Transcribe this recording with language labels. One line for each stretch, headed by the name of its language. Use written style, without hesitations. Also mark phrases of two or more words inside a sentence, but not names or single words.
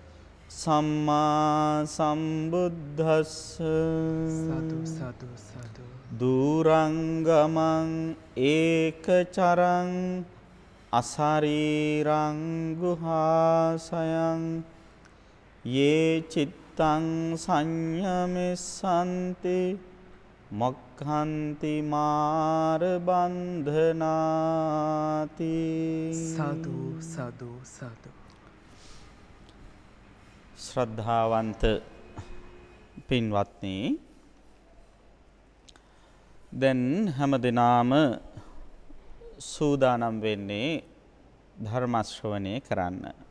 Pali: සම්මා සම්බුද්දස්ස දුරංගමං ඒකචරං අසරීරං ගුහාසයං යේ චිත්තං සංයමෙස්සන්ති මොක්ඛන්ති මාර බන්ධනාති.
Sinhala: සාදු සාදු සාදු. ශ්‍රද්ධාවන්ත පින්වත්නි, දැන් හැමදෙනාම සූදානම් වෙන්නේ ධර්ම ශ්‍රවණය කරන්න.